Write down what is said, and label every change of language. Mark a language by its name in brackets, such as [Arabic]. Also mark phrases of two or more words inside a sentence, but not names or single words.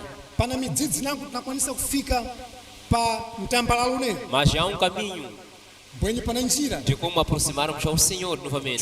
[Sena] Pana midzidzi nangu tinakwanisa kufika pa mtambalalo uneyo, [Portuguese] mas há um caminho [Sena] bwenye pana njira [Portuguese] de como aproximarmos ao Senhor novamente.